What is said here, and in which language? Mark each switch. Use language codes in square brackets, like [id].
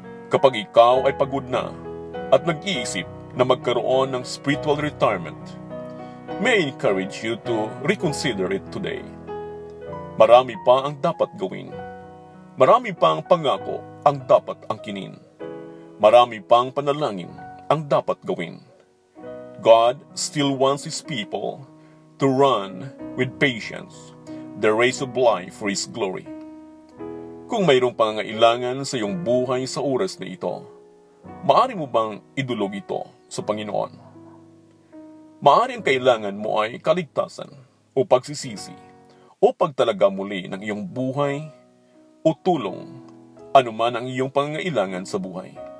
[tl] Kapag ikaw ay pagod na at nag-iisip na magkaroon ng [en] spiritual retirement, may I encourage you to reconsider it today. [tl] Marami pa ang dapat gawin. Marami pa ang pangako ang dapat angkinin. Marami pang panalangin ang dapat gawin. [en] God still wants His people to run with patience the race of life for His glory. [tl] Kung mayroong pangangailangan sa iyong buhay sa oras na ito, maaari mo bang idulog ito sa Panginoon? Maaari ang kailangan mo ay kaligtasan o pagsisisi o pagtalaga muli ng iyong buhay o tulong anuman ang iyong pangangailangan sa buhay.